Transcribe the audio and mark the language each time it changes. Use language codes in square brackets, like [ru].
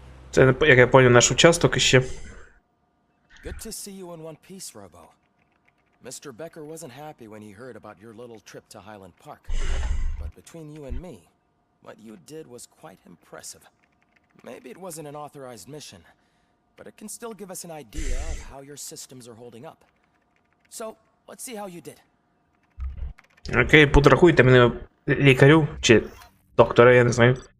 [uk] Це, як я поняв, наш участок іще. [en] Good to see you in one piece, Robo. Mr. Becker wasn't happy when he heard about your little trip to Highland Park. But between you and me, what you did was quite impressive. Maybe it wasn't an authorized mission, but it can still give us an idea of how your systems are holding up. So, let's see how you did. [uk] Окей, подрахуйте мене лікарю, чи доктора, я не знаю.